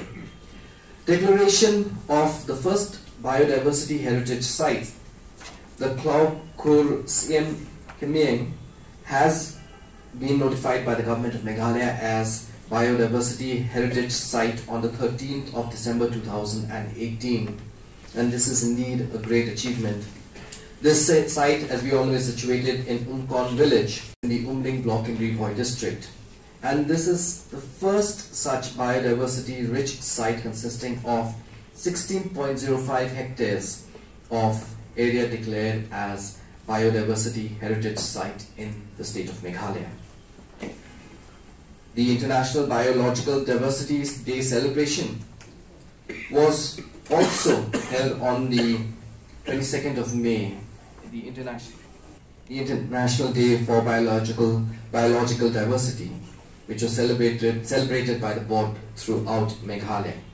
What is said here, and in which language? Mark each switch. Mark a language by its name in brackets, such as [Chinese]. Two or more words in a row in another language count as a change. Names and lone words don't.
[English] Declaration of the first biodiversity heritage site, the Klau Kur Siem Kemieng, has been notified by the government of Meghalaya as Biodiversity Heritage Site on the 13th of December 2018, and this is indeed a great achievement. This site, as we all know, is situated in Umkon village in the Umling block in Riboy district, and this is the first such biodiversity rich site consisting of 16.05 hectares of area declared as Biodiversity Heritage Site in the state of Meghalaya. The International Biological Diversity Day celebration was also held on the 22nd of May, the International Day for Biological Diversity, which was celebrated by the board throughout Meghalaya.